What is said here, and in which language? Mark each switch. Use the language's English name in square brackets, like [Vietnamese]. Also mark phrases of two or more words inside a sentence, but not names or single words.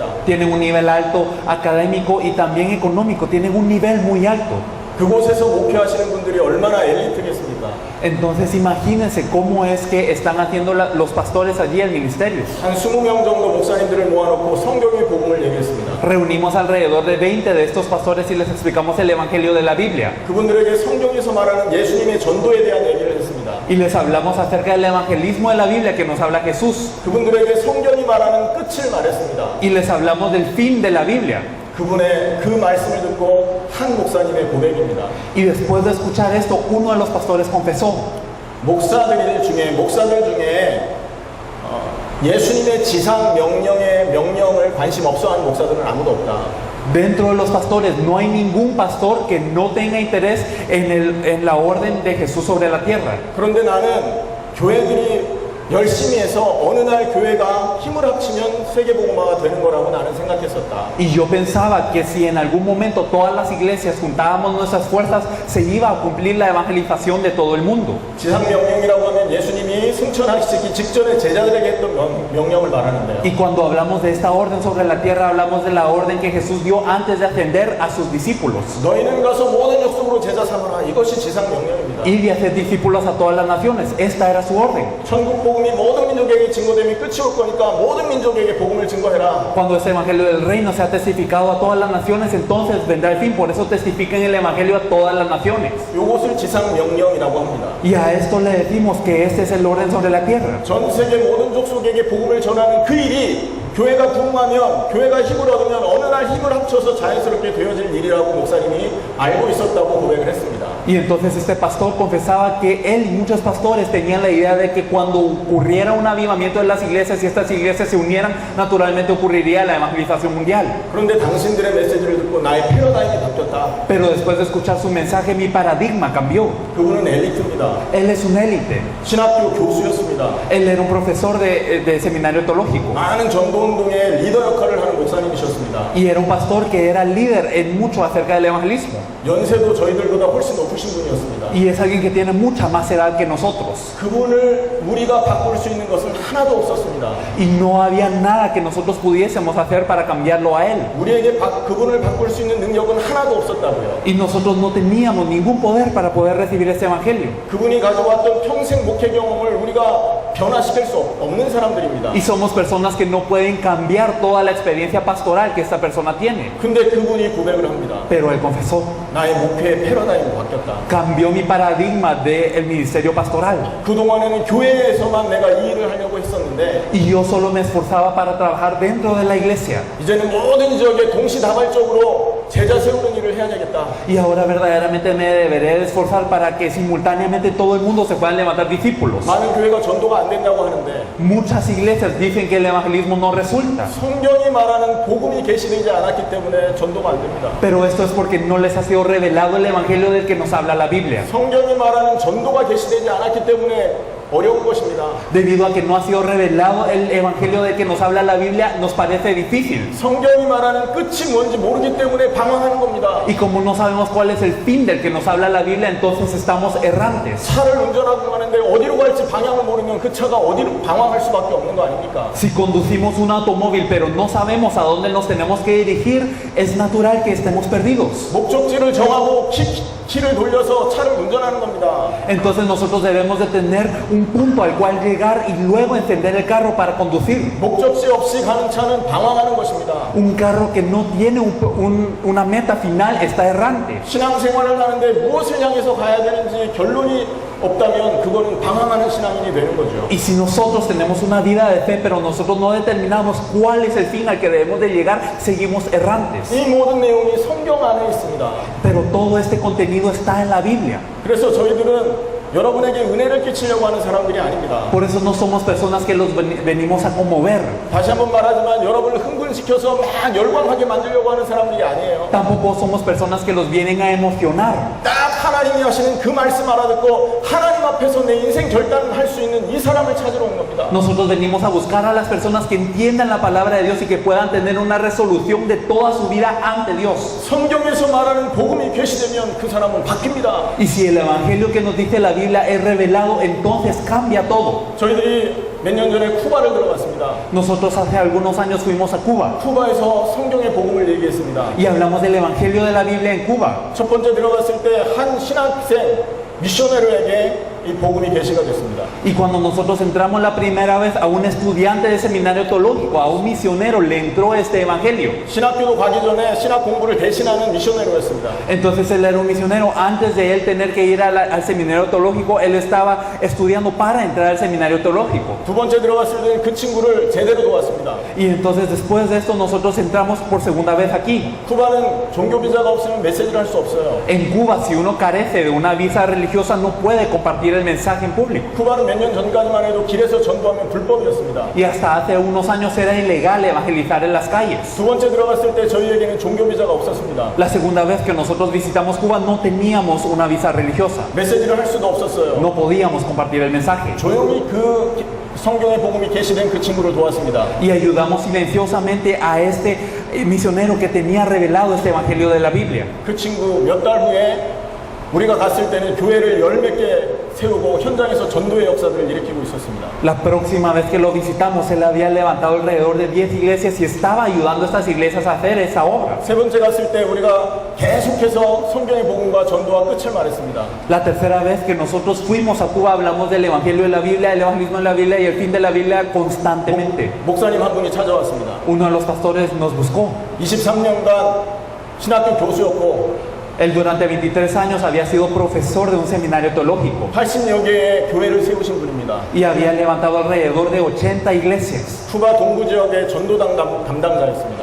[Spanish] Tienen un nivel alto académico y también económico, tienen un nivel muy alto. [Korean] 그곳에서 목회하시는 분들이 얼마나 엘리트겠습니까? [Spanish] Entonces imagínense cómo es que están haciendo los pastores allí el ministerio. [Korean] 한 20명 정도 목사님들을 모아놓고 성경의 복음을 얘기했습니다. [Spanish] Reunimos alrededor de 20 de estos pastores y les explicamos el evangelio de la Biblia. [Korean] 그분들에게 성경에서 말하는 예수님의 전도에 대한 얘기를 했습니다. [Spanish] Y les hablamos acerca del evangelismo de la Biblia que nos habla Jesús. [Korean] 그분들에게 성경이 말하는 끝을 말했습니다. [Spanish] Y les hablamos del fin de la Biblia. [Korean] 그분의 그 말씀을 듣고 한 목사님의 고백입니다. [Spanish] Y después de escuchar esto, uno de los pastores confesó. [Korean] 목사들 중에 예수님의 지상 명령을 관심 없어하는 목사들은 아무도 없다. [Spanish] Dentro de los pastores no hay ningún pastor que no tenga interés en la orden de Jesús sobre la tierra. [Korean] 그런데 나는 교회들이 열심히 해서 어느 날 교회가 힘을 합치면 세계복음화가 되는 거라고 나는 생각했었다. [Spanish] Y yo pensaba que si en algún momento todas las iglesias juntábamos nuestras fuerzas, se iba a cumplir la evangelización de todo el mundo. [Korean] 지상명령이라고 하면 예수님이 승천하시기 직전에 제자들에게 했던 명령을 말하는데요. [Spanish] Y cuando hablamos de esta orden sobre la tierra, hablamos de la orden que Jesús dio antes de ascender a sus discípulos. [Korean] 너희는 가서 모든 족속으로 제자 삼으라. 이것이 지상명령입니다. [Spanish] Ir y hacer discípulos a todas las naciones. Esta era su orden. [Korean] 천국 복음이 모든 민족에게 증거되면 끝이 올 거니까 모든 민족에게 복음을 증거해라. [Spanish] Cuando este evangelio del reino sea testificado a todas las naciones, entonces vendrá el fin. Por eso testifiquen el evangelio a todas las naciones. [Korean] 이것을 지상명령이라고 합니다. [Spanish] Y a esto le decimos que este es el orden sobre la tierra. [Korean] 전 세계 모든 족속에게 복음을 전하는 그 일이 교회가 부흥하면, 교회가 힘을 얻으면 어느 날 힘을 합쳐서 자연스럽게 되어질 일이라고 목사님이 알고 있었다고 고백을 했습니다. [Spanish] Y entonces este pastor confesaba que él y muchos pastores tenían la idea de que cuando ocurriera un avivamiento de las iglesias y estas iglesias se unieran, naturalmente ocurriría la evangelización mundial. [Korean] 그런데 당신들의 메시지를 듣고 나의 패러다임이 바뀌었다. [Spanish] Pero después de escuchar su mensaje, mi paradigma cambió. [Korean] 그분은 엘리트입니다. [Spanish] Él es un élite. [Korean] 신학교 교수였습니다. [Spanish] Él era un profesor de seminario teológico. [Korean] 많은 전도운동의 리더 역할을 하는 목사님이셨습니다. [Spanish] Y era un pastor que era líder en mucho acerca del evangelismo. [Korean] 연세도 저희들보다 훨씬 높으신 분이었습니다. [Spanish] Y es alguien que tiene mucha más edad que nosotros. [Korean] 그분을 우리가 바꿀 수 있는 것은 하나도 없었습니다. [Spanish] Y no había nada que nosotros pudiésemos hacer para cambiarlo a él. [Korean] 우리에게 그분을 바꿀 수 있는 능력은 하나도 없었다고요. [Spanish] Y nosotros no teníamos ningún poder para poder recibir este evangelio. [Korean] 그분이 가져왔던 평생 목회 경험을 우리가 변화시킬 수 없는 사람들입니다. [Spanish] Y somos personas que no pueden cambiar toda la experiencia pastoral que esta persona tiene. [Korean] 근데 그분이 고백을 합니다. [Spanish] Pero él confesó. [Korean] 나의 목회의 패러다임이 바뀌었다. [Spanish] Cambió mi paradigma del ministerio pastoral. [Korean] 그동안에는 교회에서만 내가 이 일을 하려고 했었는데 [Spanish] Y yo solo me esforzaba para trabajar dentro de la iglesia. [Korean] 이제는 모든 지역에 동시다발적으로 제자 세우는 일을 해야 되겠다. [Spanish] Y ahora verdaderamente me deberé de esforzar para que simultáneamente todo el mundo se puedan levantar discípulos. [Korean] 많은 교회가 전도가 안 된다고 하는데 [Spanish] Muchas iglesias dicen que el evangelismo no resulta. [Korean] 성경이 말하는 복음이 계시되지 않았기 때문에 전도가 안 됩니다. [Spanish] Pero esto es porque no les ha sido revelado el evangelio del que nos habla la Biblia. [Korean] 성경이 말하는 전도가 계시되지 않았기 때문에 어려운 것입니다. [Spanish] Debido a que no ha sido revelado el evangelio de que nos habla la Biblia, nos parece difícil. [Korean] 성경이 말하는 끝이 뭔지 모르기 때문에 방황하는 겁니다. [Spanish] Y como no sabemos cuál es el fin del que nos habla la Biblia, entonces estamos errantes. [Korean] 차를 운전하고 가는데 어디로 갈지 방향을 모르면 그 차가 어디로 방황할 수밖에 없는 거 아닙니까? [Spanish] Si conducimos un automóvil pero no sabemos a dónde nos tenemos que dirigir, es natural que estemos perdidos. [Korean] 목적지를 정하고 키를 돌려서 차를 운전하는 겁니다. [Spanish] Entonces nosotros debemos de tener un punto al cual llegar y luego encender el carro para conducir. [Korean] 목적지 없이 가는 차는 방황하는 것입니다. [Spanish] Un carro que no tiene una meta final está errante. [Korean] 신앙생활을 하는데 무엇을 향해서 가야 되는지 결론이 없다면 그거는 방황하는 신앙인이 되는 거죠. [Spanish] Y si nosotros tenemos una vida de fe, pero nosotros no determinamos cuál es el fin al que debemos de llegar, seguimos errantes. [Korean] 이 모든 내용이 성경 안에 있습니다. [Spanish] Pero todo este contenido está en la Biblia. [Korean] 그래서 저희들은 여러분에게 은혜를 끼치려고 하는 사람들이 아닙니다. [Spanish] Por eso no somos personas que los venimos a conmover. [Korean] 다시 한번 말하지만 여러분을 흥분시켜서 막 열광하게 만들려고 하는 사람들이 아니에요. [Spanish] Tampoco somos personas que los vienen a emocionar. [Korean] 딱 하나님이 하시는 그 말씀 알아듣고 하나님 앞에서 내 인생 결단을 할 수 있는 이 사람을 찾으러 온 겁니다. [Spanish] Nosotros venimos a buscar a las personas que entiendan la palabra de Dios y que puedan tener una resolución de toda su vida ante Dios. [Korean] 성경에서 말하는 복음이 계시되면 그 사람은 바뀝니다. [Spanish] Y si el evangelio que nos dice la Biblia es revelado, entonces cambia todo. [Korean] 저희들이 몇 년 전에 쿠바를 들어갔습니다. [Spanish] Nosotros hace algunos años fuimos a Cuba [Korean] 쿠바에서 성경의 복음을 얘기했습니다. [Spanish] y hablamos del evangelio de la Biblia en Cuba. [Korean] 첫 번째 들어갔을 때 한 신학생 미셔너리에게 이 복음이 계시가 됐습니다. [Spanish] Y cuando nosotros entramos la primera vez a un estudiante de seminario teológico, a un misionero, le entró este evangelio. [Korean] 신학교도 가기 전에 신학 공부를 대신하는 미셔너리였습니다. [Spanish] Entonces él era un misionero. Antes de él tener que ir al seminario teológico, él estaba estudiando para entrar al seminario teológico. [Korean] 두 번째 들어갔을 때 그 친구를 제대로 도왔습니다. [Spanish] Y entonces después de esto nosotros entramos por segunda vez aquí. [Korean] 쿠바는 종교 비자가 없으면 메시지를 할 수 없어요. [Spanish] En Cuba, si uno carece de una visa religiosa, no puede compartir el mensaje en público. [Korean] 쿠바는 몇 년 전까지만 해도 길에서 전도하면 불법이었습니다. [Spanish] Y hasta hace unos años era ilegal evangelizar en las calles. [Korean] 두 번째 들어갔을 때 저희에게는 종교 비자가 없었습니다. [Spanish] La segunda vez que nosotros visitamos Cuba no teníamos una visa religiosa. [Korean] 메시지를 할 수도 없었어요. [Spanish] No podíamos compartir el mensaje. [Korean] 조용히 그 성경의 복음이 계시된 그 친구를 도왔습니다. [Spanish] Y ayudamos silenciosamente a este misionero que tenía revelado este evangelio de la Biblia. [Korean] 그 친구 몇 달 후에 우리가 갔을 때는 교회를 열 몇 개 세우고 현장에서 전도의 역사들을 일으키고 있었습니다. [Spanish] La próxima vez que lo visitamos, él había levantado alrededor de 10 iglesias y estaba ayudando a estas iglesias a hacer esa obra. [Korean] 세 번째 갔을 때 우리가 계속해서 성경의 복음과 전도와 끝을 말했습니다. [Spanish] La tercera vez que nosotros fuimos a Cuba hablamos del evangelio de la Biblia, el evangelismo de la Biblia y el fin de la Biblia constantemente. [Korean] 목사님 한 분이 찾아왔습니다. [Spanish] Uno de los pastores nos buscó. [Korean] 23년간 신학교 교수였고 [Spanish] Él durante 23 años había sido profesor de un seminario teológico [Korean] 80여 개의 교회를 세우신 분입니다. [Spanish] y había levantado alrededor de 80 iglesias. [Korean] 쿠바 동부 지역의 전도 담당자였습니다.